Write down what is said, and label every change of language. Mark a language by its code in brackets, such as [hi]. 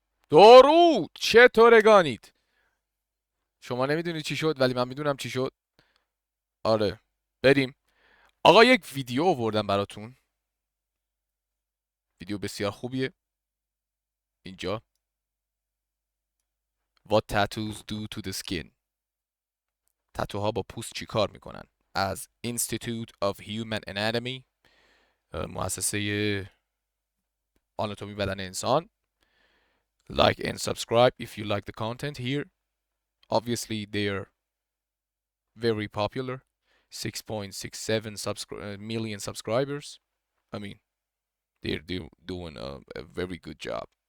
[fa] درود چطورگانید؟ شما نمیدونید چی شد ولی من میدونم چی شد. آره بریم. آقا یک ویدیو آوردم براتون، ویدیو بسیار خوبیه. اینجا [en] What tattoos do to the skin. [fa] تتوها با پوست چی کار میکنن؟ از Institute of Human Anatomy، مؤسسه آناتومی بدن انسان. [en] Like and subscribe if you like the content here. Obviously they're very popular. 6.67 million subscribers. I mean, they're doing a very good job.